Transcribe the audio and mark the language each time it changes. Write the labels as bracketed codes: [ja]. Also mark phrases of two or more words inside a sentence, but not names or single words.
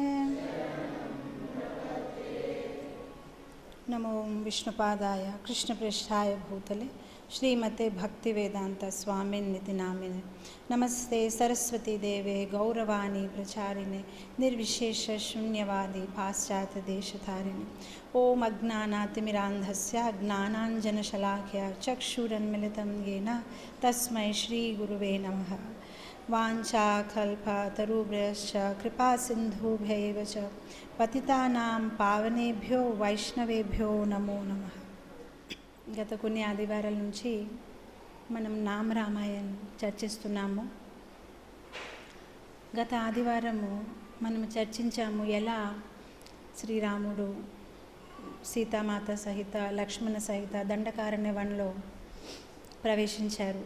[sa] नमो विष्णुपादाय कृष्णपृष्ठाय भूतले श्रीमते भक्तिवेदांत स्वामिन्निति नामिने नमस्ते सरस्वती देवे गौरवाणी प्रचारिणे निर्विशेष शून्यवादी पाश्चात्य देशधारिणे ओम अज्ञानातिमिरान्धस्य ज्ञानाञ्जनशलाकया चक्षुरुन्मीलितं येन तस्मै श्रीगुरुवे नमः। वाञ्छाकल्पतरुभ्यश्च कृपासिन्धुभ्यैव च पतितानां पावनेभ्यो వైష్ణవేభ్యో నమో నమః। [te] గత కొన్ని ఆదివారాల నుంచి మనం నామరామాయణం చర్చిస్తున్నాము. గత ఆదివారము మనం చర్చించాము ఎలా శ్రీరాముడు సీతామాత సహిత లక్ష్మణ సహిత దండకారణ్యవనంలో ప్రవేశించారు.